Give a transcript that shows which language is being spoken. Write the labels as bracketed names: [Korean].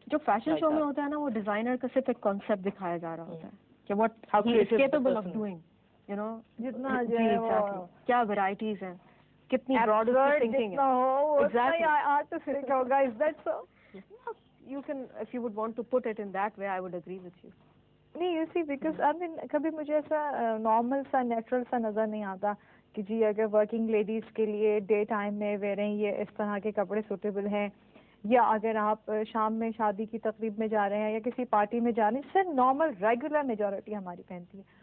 [Urdu] جو fashion show میں ہوتا ہے نا, وہ ڈیزائنر کا صرف ایک کانسیپٹ دکھایا جا رہا ہوتا ہے کہ [English] what he is capable of doing, you know. [Urdu] جتنا جو ہے وہ کیا ورائٹیز ہیں, کتنی براڈ تھنکنگ ہے. [English] Exactly. Artistic [Urdu] ہوگا, [English] is that so? You can, if you would want to put it in that way, I would agree with you. [Urdu] نہیں, [English] you see, because I mean [Urdu] کبھی مجھے ایسا نارمل سا natural سا نظر نہیں آتا کہ جی اگر ورکنگ لیڈیز کے لیے ڈے ٹائم میں ویئریں یہ اس طرح کے کپڑے سوٹیبل ہیں, یا اگر آپ شام میں شادی کی تقریب میں جا رہے ہیں یا کسی پارٹی میں جا رہے ہیں, صرف نارمل ریگولر میجورٹی ہماری پہنتی ہے.